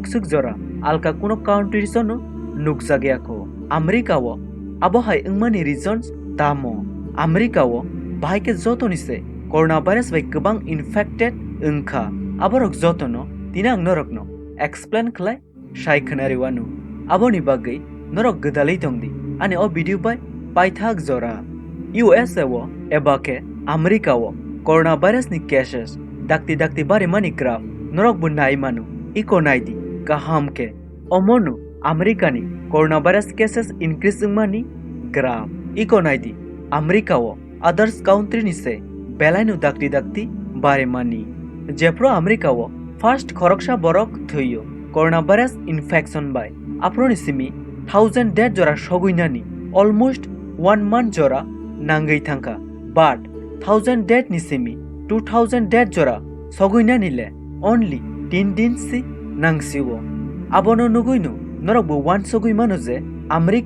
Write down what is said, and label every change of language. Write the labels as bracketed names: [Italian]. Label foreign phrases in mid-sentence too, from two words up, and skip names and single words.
[Kok Borok] suk jora alka kuno country sono nuksagiako America wo abo hai ungmani reasons tamo America wo bahai ke joto ni se coronavirus bai kebang infected ungkha aborok joto no tinang norok no explain khlai shai khanari wanu abo ni bagai norok gdalei tongdi ani o video bai paithak jora USA wo ebake America wo coronavirus ni cases dakti bare mani graph norok bu nai manu iko naidi kaham ke omonu America ni [English] coronavirus cases increase [Kok Borok] mani graph iko naidi America wo [English] others country [Kok Borok] ni se belainu dakti bare mani jepro America wo first khoroksha borok thuyo [English] coronavirus infection [Kok Borok] by aproni simi 1000 dead jora soguinani [English] almost 1 month [Kok Borok] jora nangai thangka [English] but 1000 dead [Kok Borok] ni simi 2000 dead jora soguinani le only 3 din si nangsiwo abono nuguinu norok bu wan sogui manu je America